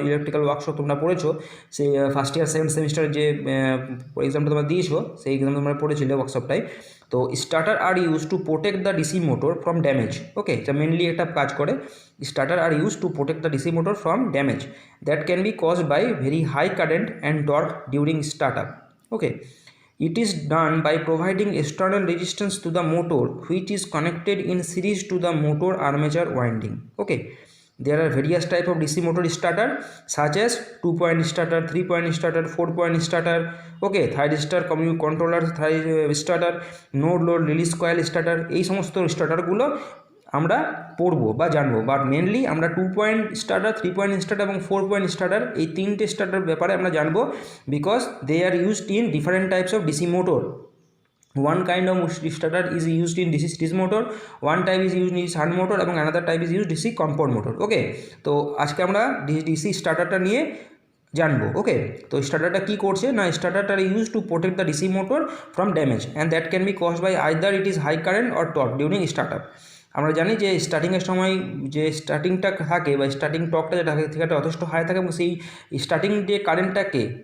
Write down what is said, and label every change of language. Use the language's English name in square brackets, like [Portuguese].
[Bangla] Electrical workshop তোমরা পড়েছো, সেই ফার্স্ট ইয়ার সেকেন্ড সেমিস্টার যে এক্সামটা তোমরা দিয়েছো, সেই এক্সাম তোমরা পড়েছিলে ওয়ার্কশপটাই। [English] তো starter are use to protect the DC motor from damage. Okay, [Bangla] এটা মেনলি একটা কাজ করে। [English] Starter are use to protect the DC motor from damage that can be caused by very high current and torque during startup. Okay, it is done by providing external resistance to the motor which is connected in series to the motor armature winding. Okay, there are various type of DC motor starter such as 2-point starter, 3-point starter, 4-point starter. Okay, thyristor controller, starter, node load release coil starter, [Bangla] এই সমস্ত স্টার্টারগুলো আমরা পড়বো বা জানবো। But mainly আমরা 2-point starter, 3-point starter এবং 4-point starter, এই 3টে স্টার্টার ব্যাপারে আমরা জানবো, [English] Because they are used in different types of DC motor. One kind of starter is used in DC series motor, one type is used in shunt motor এবং another type is used DC compound motor. [Bangla] ওকে, তো আজকে আমরা DC স্টার্টারটা নিয়ে জানবো। [English] okay, [Bangla] তো স্টার্টারটা কী করছে না, [English] স্টার্টারটা use to protect the DC motor from damage and that can be caused by either it is high current or torque during startup. [Bangla] আমরা জানি যে স্টার্টিংয়ের সময় যে স্টার্টিংটা থাকে বা স্টার্টিং টর্কটা যেটা থাকে সেটা যথেষ্ট হাই থাকে এবং সেই স্টার্টিং যে কারেন্টটাকে